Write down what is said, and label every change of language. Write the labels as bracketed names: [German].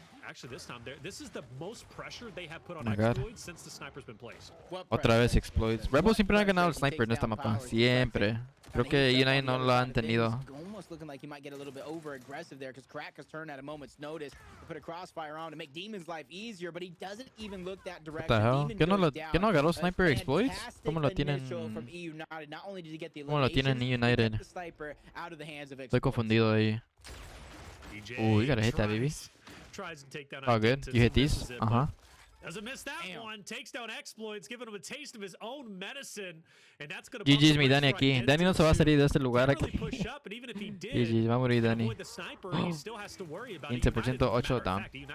[English] Actually, this time, this is the most pressure they have put on exploits since the sniper's been placed. [Spanish] Otra vez exploits. Rebel siempre ha ganado el sniper en esta mapa. Siempre. Creo que eUnited no lo han tenido. [English] Almost looking like he might get a little bit over aggressive there because Crack has turned at a moment's notice to put a crossfire on to make Demon's life easier, but he doesn't even look that direction. What the hell? [Spanish] ¿Qué no agarró sniper exploits? ¿Cómo lo tienen? ¿Cómo lo tienen eUnited? Estoy confundido ahí. [English] You gotta hit that, baby. Oh, good. You hit these? Doesn't miss that one. Takes down exploits, giving him a taste of his own medicine, and that's gonna. [Spanish] GG's mi Dani aquí. Dani no se va a salir de este lugar aquí. GG's, va a morir Dani. [English] 15%, 8 down.